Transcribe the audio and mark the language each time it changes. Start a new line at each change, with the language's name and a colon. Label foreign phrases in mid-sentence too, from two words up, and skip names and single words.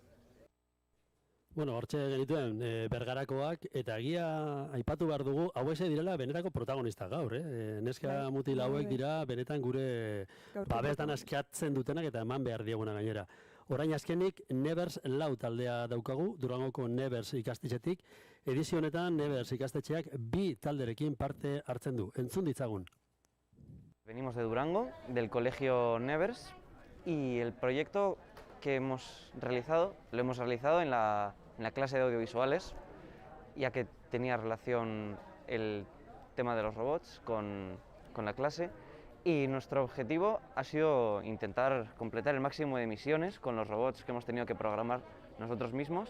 Basque: Bueno, hortxe genituen Bergarakoak, eta egia aipatu behar dugu, hauek direla benetako protagonista gaur, neska mutil hauek dira benetan gure babestan askatzen dutenak eta eman behar dieguna gainera. Orain azkenik Nevers lau taldea daukagu, Durangoko Nevers ikastetxetik, edizio honetan Nevers ikastetxeak 2 talderekin parte hartzen du. Entzun ditzagun.
Spanish: Venimos de Durango, del colegio Nevers, y el proyecto que hemos realizado, lo hemos realizado en la clase de audiovisuales, ya que tenía relación el tema de los robots con la clase, y nuestro objetivo ha sido intentar completar el máximo de misiones con los robots que hemos tenido que programar nosotros mismos.